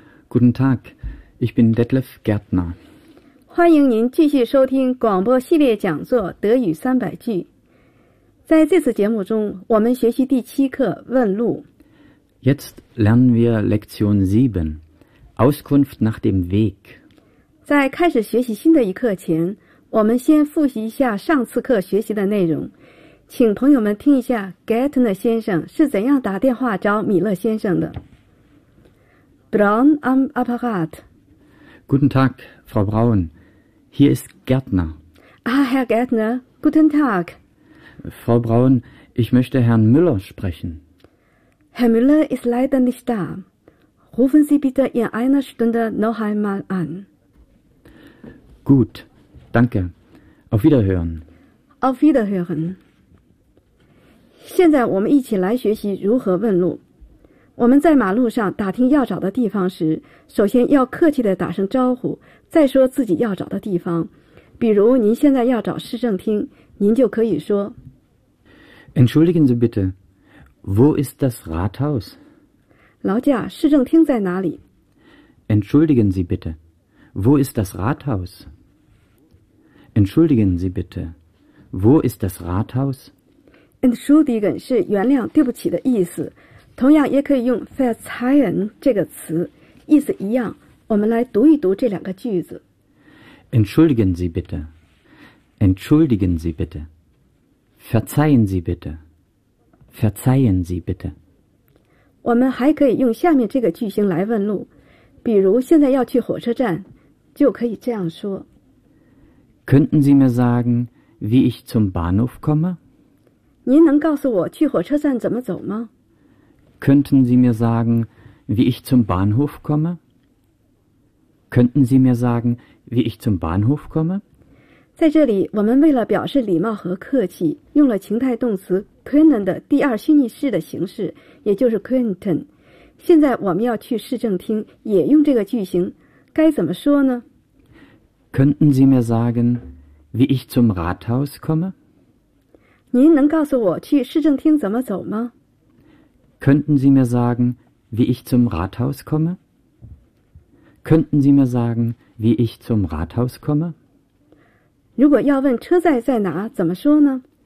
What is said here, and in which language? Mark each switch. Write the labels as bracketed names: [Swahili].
[German] Guten Tag, ich bin Detlef Gärtner. [Chinese] 欢迎您继续收听广播系列讲座《德语三百句》。在这次节目中，我们学习第七课《问路》。 [German] Jetzt lernen wir Lektion 7, Auskunft nach dem Weg. [Chinese] 在开始学习新的一课前，我们先复习一下上次课学习的内容。请朋友们听一下 Gärtner 先生是怎样打电话找米勒先生的。 [German] Braun am Apparat. Guten Tag, Frau Braun. Hier ist Gärtner. Ah, Herr Gärtner, guten Tag. Frau Braun, ich möchte Herrn Müller sprechen. Herr Müller ist leider nicht da. Rufen Sie bitte in einer Stunde noch einmal an. Gut, danke. Auf Wiederhören. Auf Wiederhören. [Chinese] 现在我们一起来学习如何问路。我们在马路上打听要找的地方时，首先要客气地打声招呼，再说自己要找的地方。比如您现在要找市政厅，您就可以说 [German] Entschuldigen Sie bitte, wo ist das Rathaus? [Chinese] 劳驾，市政厅在哪里？ [German] Entschuldigen Sie bitte, wo ist das Rathaus? Entschuldigen Sie bitte, wo ist das Rathaus? [Chinese] Entschuldigen 是原谅对不起的意思，同样也可以用 verzeihen 这个词，意思一样。我们来读一读这两个句子。 [German] Entschuldigen Sie bitte. Entschuldigen Sie bitte. Verzeihen Sie bitte. Verzeihen Sie bitte. [Chinese] 我们还可以用下面这个句型来问路，比如现在要去火车站，就可以这样说。 [German] Könnten Sie mir sagen, wie ich zum Bahnhof komme? [Chinese] 您能告诉我去火车站怎么走吗 [German] ？Könnten Sie mir sagen, wie ich zum Bahnhof komme? Könnten Sie mir sagen, wie ich zum Bahnhof komme? [Chinese] 在这里，我们为了表示礼貌和客气，用了情态动词 können 的第二虚拟式的形式，也就是 könnten。现在我们要去市政厅，也用这个句型，该怎么说呢 [German] ？Könnten Sie mir sagen, wie ich zum Rathaus komme? [Chinese] 您能告诉我去市政厅怎么走吗 [German] ？Könnten Sie mir sagen, wie ich zum Rathaus komme? Könnten Sie mir sagen, wie ich zum Rathaus komme? [Chinese] 如果要问车站在哪，怎么说呢